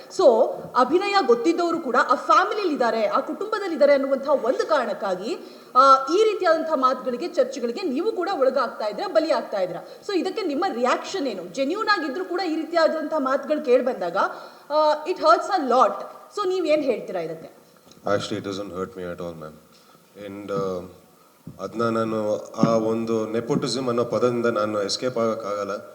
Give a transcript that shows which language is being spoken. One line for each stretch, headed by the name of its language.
Kannada: So ಅಭಿನಯ ಗೊತ್ತಿದ್ದವರು ಕೂಡ ಆ ಫ್ಯಾಮಿಲಿಲಿದ್ದಾರೆ, ಆ ಕುಟುಂಬದಲ್ಲಿದ್ದಾರೆ ಅನ್ನುವಂಥ ಒಂದು ಕಾರಣಕ್ಕಾಗಿ ಈ ರೀತಿಯಾದಂಥ ಮಾತುಗಳಿಗೆ, ಚರ್ಚೆಗಳಿಗೆ ನೀವು ಕೂಡ ಒಳಗಾಗ್ತಾ ಇದ್ದೀರಾ, ಬಲಿ ಆಗ್ತಾ ಇದ್ದೀರಾ. ಸೊ ಇದಕ್ಕೆ ನಿಮ್ಮ ರಿಯಾಕ್ಷನ್ ಏನು? ಜೆನ್ಯೂನ್ ಆಗಿದ್ರು ಕೂಡ ಈ ರೀತಿಯಾದಂಥ ಮಾತುಗಳು ಕೇಳಿ ಬಂದಾಗ
English: It hurts a lot.
Kannada: So ನೀವೇನು ಹೇಳ್ತೀರಾ ಇದಕ್ಕೆ?
English: Actually, it doesn't hurt me at all, ma'am.
Kannada: And ಅದನ್ನ ನಾನು ಆ ಒಂದು ನೆಪೋಟಿಸಮ್ ಅನ್ನೋ ಪದದಿಂದ ನಾನು ಎಸ್ಕೇಪ್ ಆಗೋಕ್ಕಾಗಲ್ಲ.